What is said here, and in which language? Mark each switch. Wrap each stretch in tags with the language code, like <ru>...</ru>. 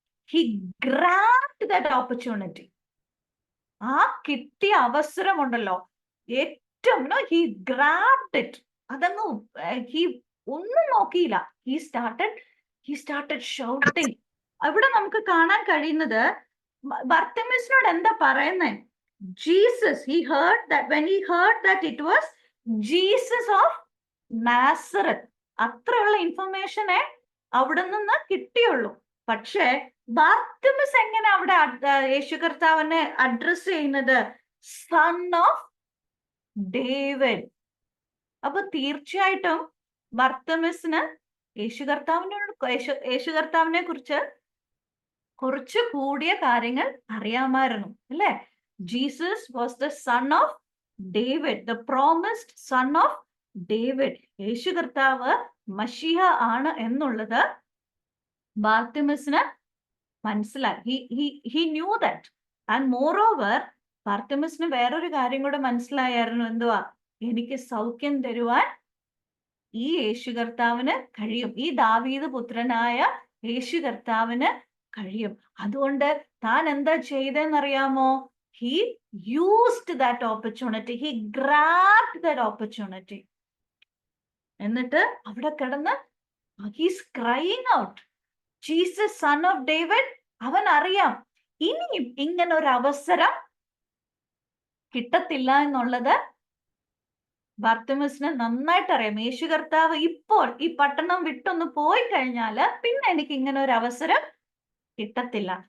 <en>He grabbed that opportunity.</en> <ml>ആ കിട്ടിയ അവസരമുണ്ടല്ലോ, ഏറ്റവും</ml> <en>He grabbed it.</en> <ml>അതങ്ങ് ഒന്നും നോക്കിയില്ല.</ml> <en>He started shouting.</en> <ml>അവിടെ നമുക്ക് കാണാൻ കഴിയുന്നത് ബാർത്തിമസിനോട് എന്താ പറയുന്നേ?</ml> <en>Jesus, when he heard that it was Jesus of Nazareth.</en> <ml>അത്രയുള്ള ഇൻഫർമേഷനെ അവിടെ നിന്ന് കിട്ടിയുള്ളൂ. പക്ഷേ ബാർത്തിമസ് എങ്ങനെ അവിടെ യേശു കർത്താവിനെ അഡ്രസ് ചെയ്യുന്നത്?</ml> <en>Son of David.</en> <ml>അപ്പൊ തീർച്ചയായിട്ടും ബാർത്തിമസിന് യേശു കർത്താവിനെ കുറിച്ച് കുറച്ച് കൂടിയ കാര്യങ്ങൾ അറിയാമായിരുന്നു അല്ലെ?</ml> <en>Jesus was the son of David, the promised son of David.</en> <ml>യേശു കർത്താവ് മശിഹ ആണ് എന്നുള്ളത് ബാർത്തിമസിന് മനസ്സിലായി.</ml> <en>He knew that. And moreover</en> <ml>ബാർത്തിമസിന് വേറൊരു കാര്യം കൂടെ മനസ്സിലായിരുന്നു. എന്തുവാ? എനിക്ക് സൗഖ്യം തരുവാൻ ഈ യേശു കർത്താവിന് കഴിയും. ഈ ദാവീദ് പുത്രനായ യേശു കർത്താവിന് കഴിയും. അതുകൊണ്ട് താൻ എന്താ ചെയ്തെന്നറിയാമോ?</ml> <en>He used that opportunity. He grabbed that opportunity.</en> <ml>എന്നിട്ട് അവിടെ കിടന്ന്</ml> <en>he's crying out, Jesus, son of David.</en> <ml>അവൻ അറിയാം ഇനിയും ഇങ്ങനെ ഒരു അവസരം കിട്ടത്തില്ല എന്നുള്ളത് ബർത്തിമേസിന് നന്നായിട്ട് അറിയാം. യേശു കർത്താവ് ഇപ്പോൾ ഈ പട്ടണം വിട്ടൊന്ന് പോയി കഴിഞ്ഞാല് പിന്നെ എനിക്ക് ഇങ്ങനെ ഒരു അവസരം കിട്ടത്തില്ല.</ml>